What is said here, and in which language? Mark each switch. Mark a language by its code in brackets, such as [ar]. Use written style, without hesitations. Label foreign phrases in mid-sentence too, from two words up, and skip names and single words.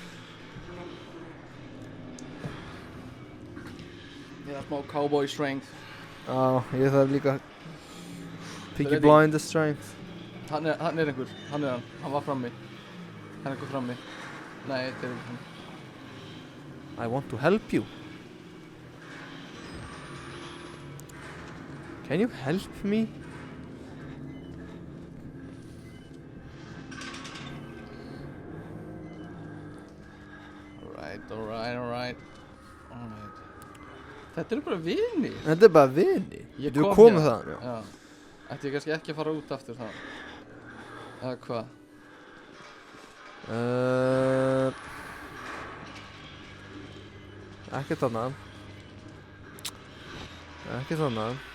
[is] Ég þarf smá [en] cowboy strength. [is] Já, ég þarf líka Peaky [en] Ready? Blinders strength. [is] Hann er einhver. Hann er hann. Hann var frammi. Hann er einhver frammi. Nei, þetta er einhver frammi. [en] I want to help you. Can you help me? Alright. [is] Þetta eru bara vinir. Þetta er bara vini. Ég Þú kom komið hérna. þaðan, já. Já. Ætti ég kannski ekki að fara út aftur þá? Eða hvað? Ekkert þarna. Ekki svona.